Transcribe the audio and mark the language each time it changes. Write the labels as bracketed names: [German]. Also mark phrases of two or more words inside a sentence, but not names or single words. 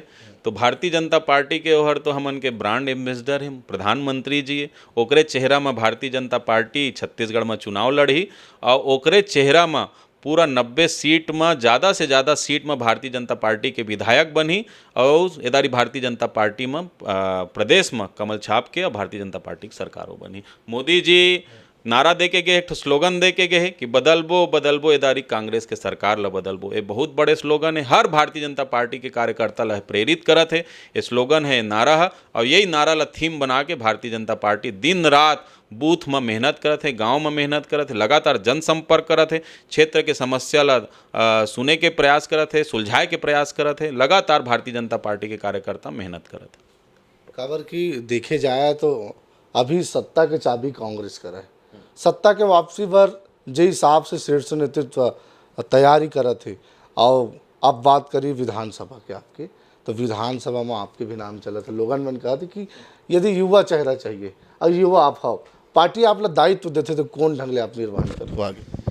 [Chhattisgarhi] तो भारतीय जनता पार्टी के ओहर तो हमन के ब्रांड एम्बेसडर हैं, प्रधानमंत्री जी है, ओकरे चेहरा में भारतीय जनता पार्टी छत्तीसगढ़ में चुनाव लड़ी और ओकरे चेहरा में पूरा 90 सीट में ज़्यादा से ज़्यादा सीट में भारतीय जनता पार्टी के विधायक बनी और इधारी भारतीय जनता पार्टी में प्रदेश में कमल छाप के और भारतीय जनता पार्टी की सरकारों बनी। मोदी जी नारा दे के गए, एक स्लोगन दे के गए कि बदलबो बदलबो इधारी कांग्रेस के सरकार ला बदलबो। ये बहुत बड़े स्लोगन है, हर भारतीय जनता पार्टी के कार्यकर्ता ला प्रेरित करत है। ये स्लोगन है, नारा है और यही नारा ला थीम बना के भारतीय जनता पार्टी दिन रात बूथ में मेहनत करत है, गांव में मेहनत करत है, लगातार जनसंपर्क करत है, क्षेत्र के समस्या ला सुने के प्रयास करत है, सुलझाए के प्रयास करत है। लगातार भारतीय जनता पार्टी के कार्यकर्ता मेहनत करत है। खबर कि देखे जाए तो अभी सत्ता के चाबी कांग्रेस कर है, सत्ता के वापसी पर जे हिसाब से शीर्ष नेतृत्व तैयारी करत है। और अब बात करी विधानसभा के आपके, तो विधानसभा में आपके भी नाम चला था। लोगन मन कहा था कि यदि युवा चेहरा चाहिए और युवा आप हो, पार्टी आप ला दायित्व देते तो कौन ढंग ले आप निर्माण करो आगे?